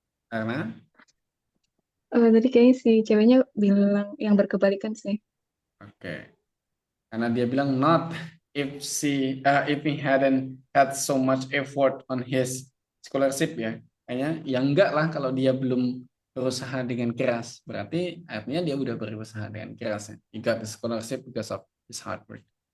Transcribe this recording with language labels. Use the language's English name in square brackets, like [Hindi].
[Indonesian] Karena? Tadi kayaknya si ceweknya bilang yang berkebalikan sih. Oke. Karena dia bilang [English] not if he hadn't had so much effort on his scholarship ya. [Indonesian] Kayaknya ya enggak lah kalau dia belum berusaha dengan keras. Berarti artinya dia udah berusaha dengan keras ya. [English] He got the scholarship because of his hard work.